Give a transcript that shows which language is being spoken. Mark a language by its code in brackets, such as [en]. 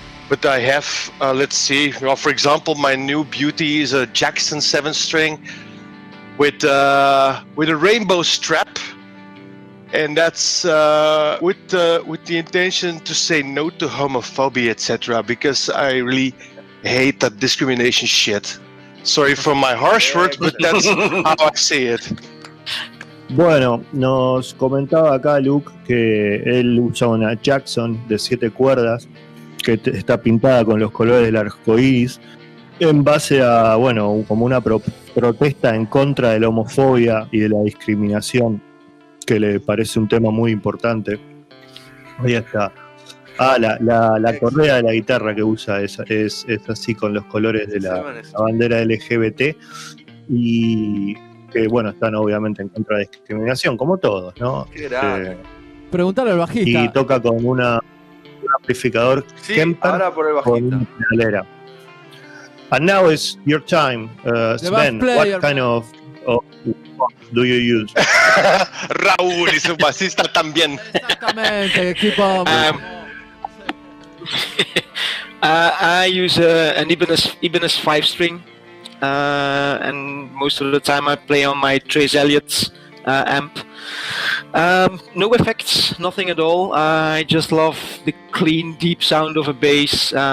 [en] But I have, let's see, for example, my new beauty is a Jackson 7-string with a rainbow strap, and that's with the intention to say no to homophobia, etc. Because I really hate that discrimination shit. Sorry for my harsh words, but that's how I see it. [es] Bueno, nos comentaba acá Luke que él usa una Jackson de 7 cuerdas que está pintada con los colores del arco iris en base a, bueno, como una protesta en contra de la homofobia y de la discriminación, que le parece un tema muy importante. Ahí está. La correa de la guitarra que usa es así con los colores de la bandera LGBT, y que, bueno, están obviamente en contra de la discriminación, como todos, ¿no? Preguntale al bajista. Y toca con un amplificador Kemper ahora por el bajista. Con una pedalera. [en] And now it's your time, Sven. What kind of do you use? [es] Raúl y su basista también. Exactamente, [en] keep on. I use an Ibanez 5-string, and most of the time I play on my Trace Elliott's amp. No effects, nothing at all. I just love the clean, deep sound of a bass.